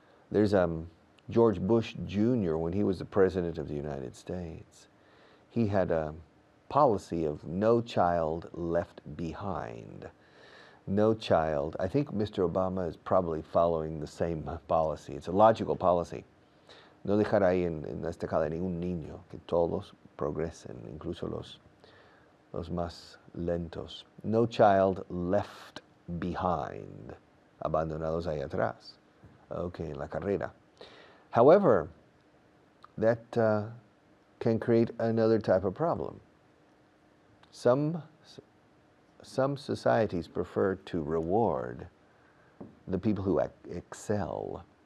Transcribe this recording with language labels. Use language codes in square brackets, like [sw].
[en] There's George Bush Jr., when he was the President of the United States, he had a policy of no child left behind. No child. I think Mr. Obama is probably following the same policy. It's a logical policy. [es] No dejar ahí en esta escala ningún niño, que todos progresen, incluso los más lentos. [en] No child left behind, [es] abandonados ahí atrás. Okay, en la carrera. [en] However, that can create another type of problem. Some societies prefer to reward the people who excel.